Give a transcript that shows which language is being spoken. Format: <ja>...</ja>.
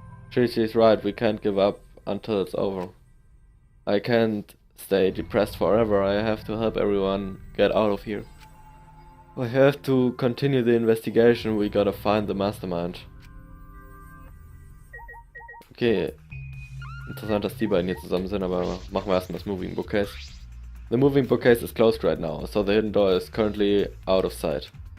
<en>Shuichi's right, we can't give up until it's over. I can't stay depressed forever, I have to help everyone get out of here. I have to continue the investigation, we gotta find the mastermind. Okay.</en> <de>Interessant, dass die beiden hier zusammen sind, aber machen wir erstmal das Moving Bookcase.</de> <en>The moving bookcase is closed right now, so the hidden door is currently out of sight.</en>